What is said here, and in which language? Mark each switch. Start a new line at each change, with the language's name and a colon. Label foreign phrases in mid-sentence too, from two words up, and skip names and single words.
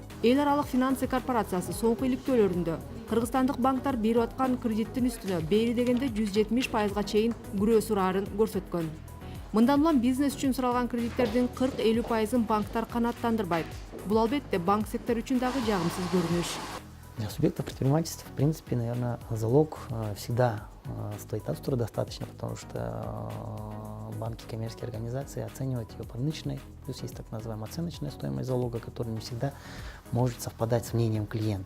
Kyrgyz: Эл аралык финансы корпорациясы соңку иликтөөлөрүндө кыргызстандык банктар берип аткан кредиттин үстүнө бери дегенде 170%га чейин күрөө сураарын көрсөткөн. Мындан улам бизнес үчүн суралган кредиттердин 40-50%ын банктар канааттандырбайт. Бул албетте банк сектору үчүн дагы жагымсыз көрүнүш.
Russian: Для субъектов предпринимательства, в принципе, наверное, залог всегда стоит от стороны достаточно, потому что банки, коммерческие организации оценивают ее по рыночной, плюс есть так называемая оценочная стоимость залога, которая не всегда может совпадать с мнением клиента.